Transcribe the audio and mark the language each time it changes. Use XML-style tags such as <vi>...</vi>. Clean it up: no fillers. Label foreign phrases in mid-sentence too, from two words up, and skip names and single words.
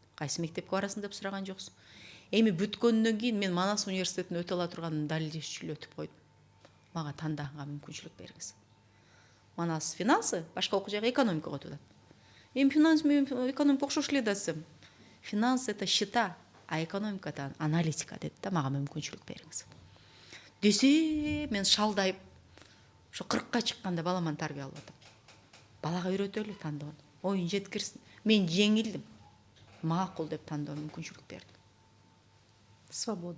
<ky>Кайсы мектепке барасың деп сураган жоксуң. Эми бүткөндөн кийин мен Манас университетин өтө ала турганымды далилдеш үчүн өтүп койдум. Мага тандаганга мүмкүнчүлүк бериңиз. Манас финансы, башка окуу жагы экономика окутуп атат. Эми финанс менен экономика окшош эле да десем.</ky> <ru>Финанс это счета, а экономика это аналитика</ru> <ky>деди да, мага мүмкүнчүлүк бериңиз. Десе, мен шалдайып, ошо 40-ка чыкканда баламан тарбиялап атам. Балага үйрөтөлү тандоону. Оюн жеткирсин. Мен жеңилдим. Макул деп тандоо мүмкүнчүлүк бердим.</ky> <ru>Свободу.</ru>